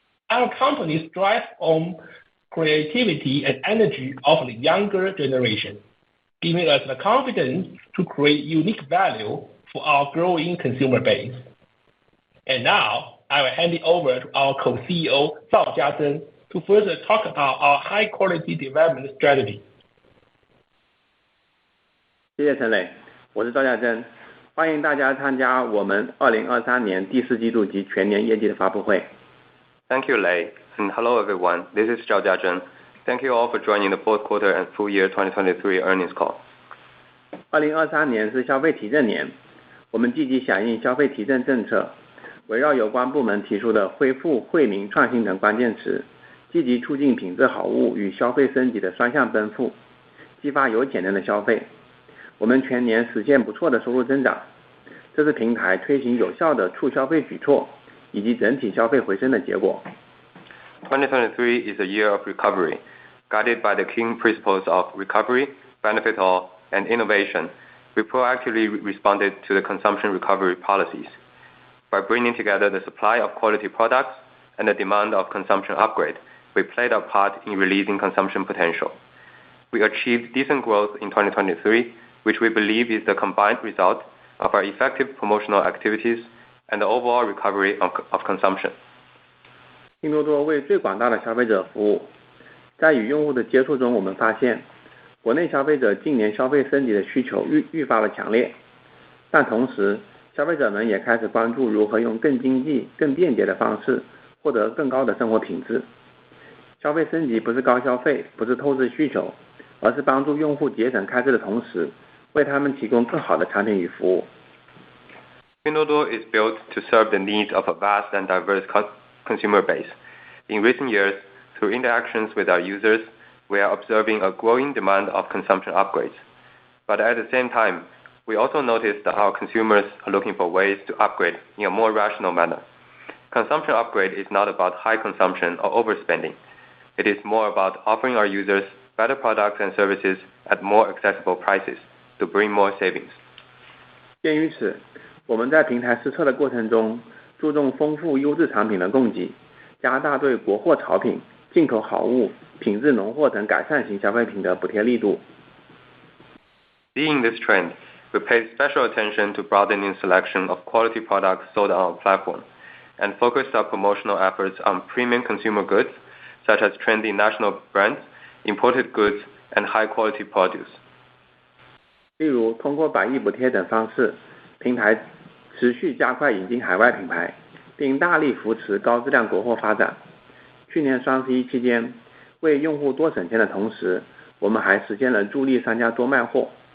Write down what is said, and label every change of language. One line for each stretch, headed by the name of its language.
English: Our company strives on creativity and energy of the younger generation, giving us the confidence to create unique value for our growing consumer base. And now, I will hand it over to our co-CEO, Zhao Jiazhen, to further talk about our high-quality development strategy.
Chinese: 谢谢陈磊，我是赵家珍，欢迎大家参加我们2023年第四季度及全年业绩的发布会。
English: Thank you, Lei, and hello everyone. This is Zhao Jiazhen. Thank you all for joining the fourth quarter and full year 2023 earnings call.
Chinese: 2023年是消费提振年，我们积极响应消费提振政策，围绕有关部门提出的恢复、惠民、创新等关键词，积极促进品质好物与消费升级的双向奔赴，激发有潜能的消费。我们全年实现不错的收入增长，这是平台推行有效的促消费举措以及整体消费回升的结果。
English: 2023 is a year of recovery. Guided by the key principles of recovery, benefit all, and innovation, we proactively responded to the consumption recovery policies. By bringing together the supply of quality products and the demand of consumption upgrade, we played our part in releasing consumption potential. we achieved decent growth in 2023, which we believe is the combined result of our effective promotional activities and the overall recovery of consumption.
Chinese: 拼多多为最广大的消费者服务。在与用户的接触中，我们发现，国内消费者近年消费升级的需求愈发的强烈，但同时，消费者们也开始关注如何用更经济、更便捷的方式获得更高的生活品质。消费升级不是高消费，不是透支需求，而是帮助用户节省开支的同时，为他们提供更好的产品与服务。
English: Pinduoduo is built to serve the needs of a vast and diverse consumer base. In recent years, through interactions with our users, we are observing a growing demand of consumption upgrades. But at the same time, we also notice that our consumers are looking for ways to upgrade in a more rational manner. Consumption upgrade is not about high consumption or overspending. It is more about offering our users better products and services at more accessible prices to bring more savings.
Chinese: 鉴于此，我们在平台试测的过程中，注重丰富优质产品的供给，加大对国货潮品、进口好物、品质农货等改善型消费品的补贴力度。
English: Seeing this trend, we paid special attention to broadening selection of quality products sold on our platform, and focused our promotional efforts on premium consumer goods, such as trendy national brands, imported goods, and high-quality produce.
Chinese: 例如，通过100亿补贴等方式，平台持续加快引进海外品牌，并大力扶持高质量国货发展。去年双11期间，为用户多省钱的同时，我们还实现了助力商家多卖货。